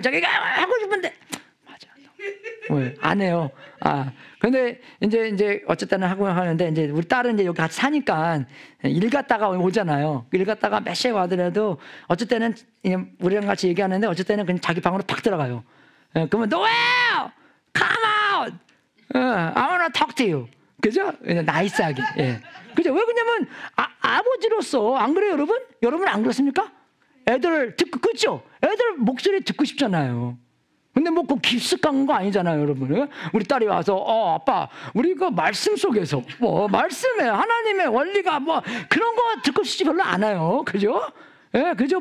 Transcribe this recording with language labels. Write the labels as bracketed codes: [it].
[ko] 자기가 하고 싶은데 왜? 안 해요. 근데 이제 어쨌든 하고 하는데 이제 우리 딸은 이제 여기 같이 사니까 일 갔다가 오잖아요. 일 갔다가 몇 시에 와더라도 어쨌든은 우리랑 같이 얘기하는데 어쨌든은 그냥 자기 방으로 팍 들어가요. [en] 그러면 Noel, come out. I wanna talk to you. [ko] 그죠? 나이스하게. 그죠? 왜 그러냐면 아버지로서 안 그래요, 여러분? 여러분 안 그렇습니까? 애들 듣고 그죠? 애들 목소리 듣고 싶잖아요. 근데 뭐 그 깊숙한 거 아니잖아요, 여러분. 우리 딸이 와서 아빠 우리 그 말씀 속에서 뭐 말씀에 하나님의 원리가 뭐 그런 거 듣고 싶지 별로 않아요. 그죠? 그죠?